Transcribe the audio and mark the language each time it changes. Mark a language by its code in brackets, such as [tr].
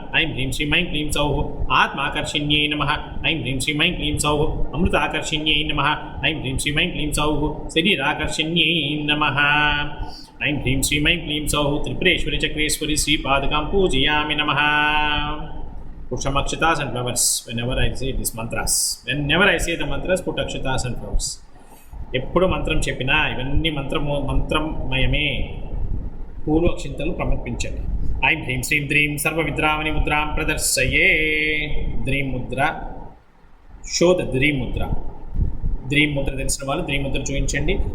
[sa] ఐం హ్రీం శ్రీం ఐం క్లీం సౌః ఆత్మాకర్షిణ్యై నమః. ఐం హ్రీం శ్రీం ఐం క్లీం సౌః అమృతాకర్షిణ్యై నమః. ఐం హ్రీం శ్రీం ఐం క్లీం సౌః శరీరాకర్షిణ్యై నమః. ఐం హ్రీం శ్రీం ఐం క్లీం సౌః త్రిపురేశ్వరి చక్రేశ్వరి శ్రీపాదుకాం పూజయామి నమః. [en] Put some akshatas and flowers whenever I say these mantras. Whenever I say the mantras, put akshatas and flowers. [te] ఎప్పుడు మంత్రం చెప్పినా ఇవన్నీ మంత్రమయమే. పూలు అక్షింతలు సమర్పించండి. [sa] ఐం హ్రీం శ్రీం ద్రీం సర్వ విద్రావణి ముద్రాం ప్రదర్శయే. [te] ద్రీం ముద్ర, [en] show the [te] ద్రీం ముద్ర. ద్రీం ముద్ర తెలిసిన వాళ్ళు ద్రీం ముద్ర చూపించండి.